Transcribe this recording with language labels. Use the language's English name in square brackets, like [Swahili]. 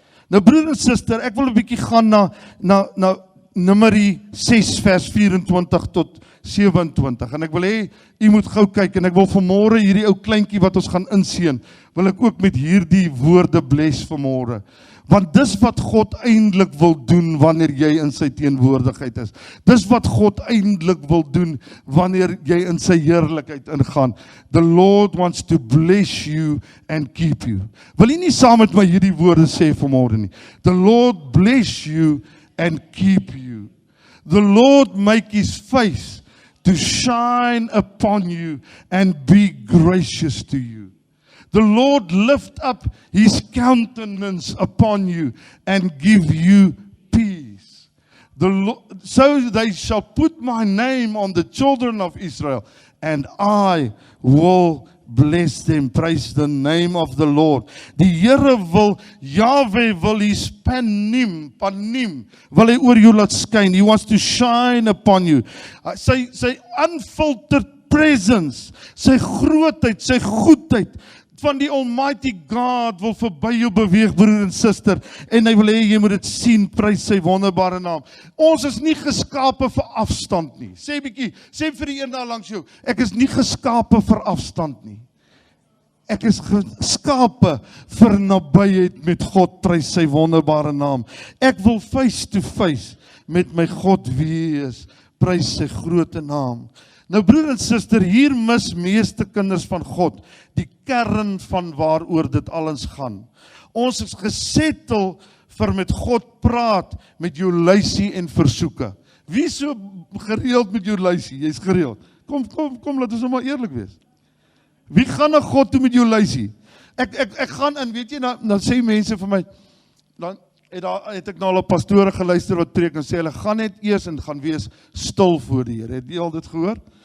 [Afrikaans] Nou broer en suster, ek wil 'n bietjie gaan na Numeri 6 vers 24 tot 27 en ek wil hê u moet gou kyk en ek wil vanmôre hierdie ou kleintjie wat ons gaan inseën, wil ek ook met hierdie woorde bless vanmôre. Want dis wat God eintlik wil doen wanneer jy in sy teenwoordigheid is. Dis wat God eintlik wil doen wanneer jy in sy heerlikheid ingaan. [English] The Lord wants to bless you and keep you. [Afrikaans] Wil jy nie saam met my hierdie woorde sê vanmôre nie? [English] The Lord bless you and keep you. The Lord make his face to shine upon you and be gracious to you. The Lord lift up his countenance upon you and give you peace. So they shall put my name on the children of Israel, and I will bless them. Praise the name of the Lord. [Afrikaans] Die Here wil, Yahweh wil his panim, wil hy oor jou laat skyn. [English] He wants to shine upon you. [Afrikaans] Sy unfiltered presence, sy grootheid, sy goedheid, van die Almighty God wil verby jou beweeg, broer en suster, en hy wil hê jy moet dit sien, prys sy wonderbare naam. Ons is nie geskape vir afstand nie. Sê vir die een daar langs jou, ek is nie geskape vir afstand nie. Ek is geskape vir nabyheid met God, prys sy wonderbare naam. Ek wil face to face met my God wees, prys sy groote naam. Nou broer en suster, hier mis meeste kinders van God die kern van waaroor dit alles gaan. Ons is gesettel vir met God praat met jou lysie en versoeke. Wie so gereeld met jou lysie? Jy's gereeld. Kom, laat ons nou maar eerlik wees. Wie gaan na God toe met jou lysie? Ek gaan in, weet jy, dan sê mense vir my, dan het ek nou al op pastore geluister wat preek en sê, hulle gaan net eers en gaan wees stil voor die Here. Het jy al dit gehoor?